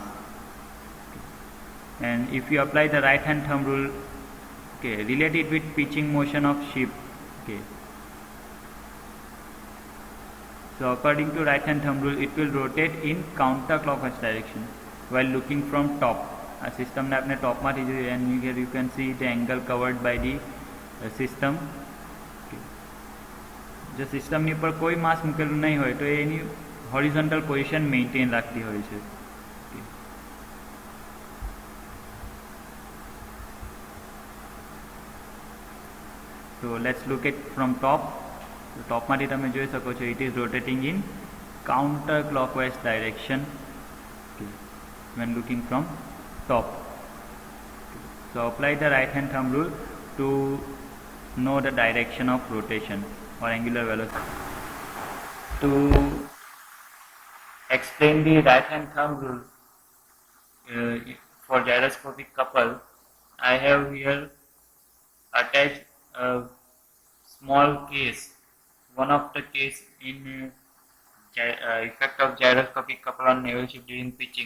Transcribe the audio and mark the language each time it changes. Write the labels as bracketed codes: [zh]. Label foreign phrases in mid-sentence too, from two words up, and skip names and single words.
[en] Okay. And if you apply the right hand thumb rule, okay, relate it with pitching motion of ship. Okay. So according to right hand thumb rule, it will rotate in counterclockwise direction while looking from top. [gu] આ સિસ્ટમને આપણે ટોપમાંથી જોઈએ [en] and here you can see the angle covered by the system. [gu] જો સિસ્ટમની પર કોઈ માસ મૂકેલું નહીં હોય તો એની હોરિઝોન્ટલ પોઝિશન મેન્ટેન રાખતી હોય છે. [en] So let's look at from top. So [gu] ટોપમાંથી તમે જોઈ શકો છો [en] it is rotating in counterclockwise direction. Okay. When looking from top. So apply the right hand thumb rule to know the direction of rotation or angular velocity. To explain the right hand thumb rule for gyroscopic couple, I have here attached a small case, one of the case in effect of gyroscopic couple on naval ship during pitching.